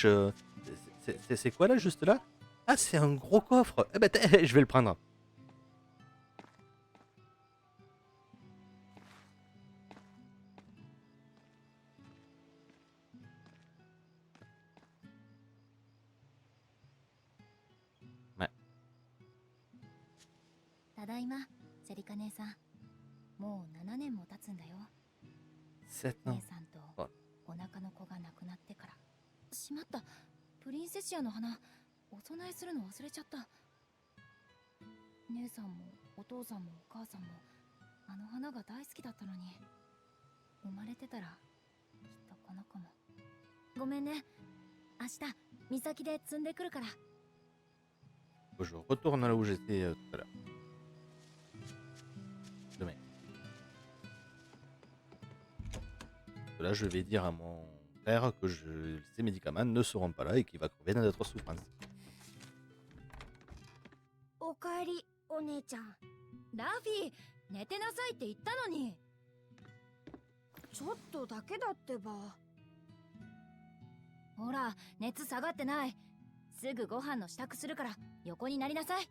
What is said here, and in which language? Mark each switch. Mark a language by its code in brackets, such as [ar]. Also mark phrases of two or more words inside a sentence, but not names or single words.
[fr] C'est quoi là, juste là? Ah, c'est un gros coffre. Eh ben, je vais le prendre. Ouais. [ja] ただいま、セリカ姉さん。もう7年も経つんだよ。 7 姉 [fr] ans. [ja] さんとあお腹の子が亡くなってから。しまった。プリンセシアの花、お供えするの忘れちゃった。姉さんもお父さんもお母さんもあの花が大好きだったのに。生まれてたらきっとこの子も。ごめんね。明日岬で摘んでくるから。 [fr] Je retourne là où j'étais tout à l'heure. Demain. Là, je vais dire à mon frère que ces médicaments ne seront pas là et qu'il va crever dans d'autres souffrances. [ja] おかえり、お姉ちゃん。ラフィー、寝てなさいって言ったのに。ちょっとだけだってば。ほら、熱下がってない。すぐご飯の支度するから横になりなさい。